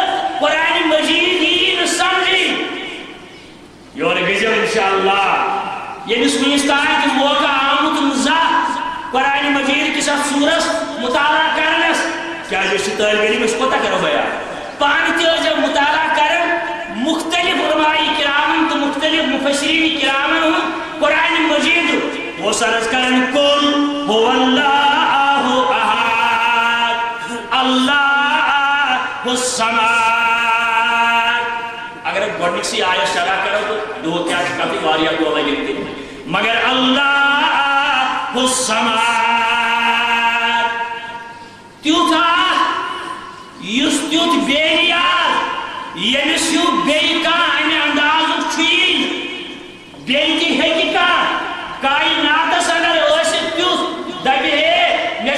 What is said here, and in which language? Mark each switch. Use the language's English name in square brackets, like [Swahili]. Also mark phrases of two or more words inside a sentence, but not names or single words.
[Kashmiri] قرآن مجید یی نہٕ سمجھی یور گٔژھِو انشاءاللہ ییٚمِس وٕنِس تانۍ تہِ موقع آمُت نہٕ زانٛہہ قرآن مجید کِس اتھ سورس مطالعہ کرنس کیٛازِ أسۍ چھِ طٲلبہِ علم أسۍ کوتاہ کرو بیان پانہٕ تہِ ٲسۍزیو مطالعہ کران مختلف علماء کرامن تہٕ مختلف مفسرین کرامن ہُنٛد قرآن مجیدُک اوس عرض کران [Arabic] قُل هُوَ اللہُ احد اللہ الصمد [Kashmiri] اگر گۄڈنِکسٕے آیس شرح کرو تو دۄہ کیٛاہ چھِ کتٕے واریاہ دۄہ لگن تہِ مگر [Arabic] اللہ الصمد [Kashmiri] تیُتھ اکھ یُس تیُتھ بے نیاز ییٚمِس ہیوٗ بیٚیہِ کانٛہہ امہِ اندازُک چھُیی نہٕ بیٚیہِ تہِ ہیٚکہِ کانٛہہ کائناتس اندر ٲسِتھ تیُتھ دپہِ ہے مےٚ چھِ